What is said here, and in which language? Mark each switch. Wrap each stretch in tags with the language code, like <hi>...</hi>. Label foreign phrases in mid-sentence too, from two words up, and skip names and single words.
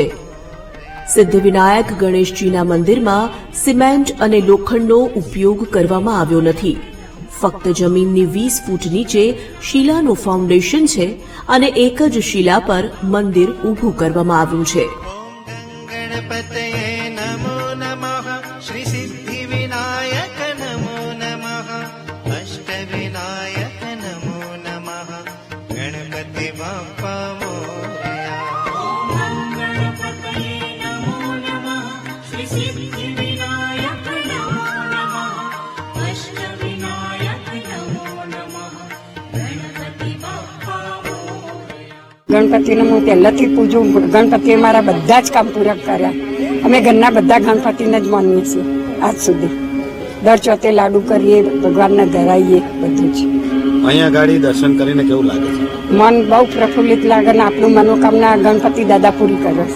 <gu>સિદ્ધિવિનાયક ગણેશજીના મંદિરમાં સિમેન્ટ અને લોખંડનો ઉપયોગ કરવામાં આવ્યો નથી. ફક્ત જમીનની 20 ફૂટ નીચે શિલાનું ફાઉન્ડેશન છે અને એક જ શિલા પર મંદિર ઊભું કરવામાં આવ્યું છે.</gu> <sa>गणपतये नमो नमः श्री सिद्धिविनायक नमो नमः अष्टविनायक नमो नमः</sa> <mr>गणपति बाप्पा मोरया.</mr> <sa>गणपतये नमो नमः श्री सिद्धिविनायक नमो नमः अष्टविनायक नमो नमः</sa> <mr>गणपति बाप्पा मोरया.</mr> <gu>ગણપતિને હું પહેલાથી પૂજું. ગણપતિએ મારા બધા જ કામ પૂરા કર્યા. અમે ઘરના બધા ગણપતિને જ માનીએ છીએ આજ સુધી. દર ચોથે લાડુ કરીએ, ભગવાનને ધરાવીએ, બધું જ. અહીંયા ગાડી દર્શન કરીને કેવું લાગે છે? મન બહુ પ્રફુલ્લિત લાગે ને આપણું મનોકામના ગણપતિ દાદા પૂરી કરે છે.</gu>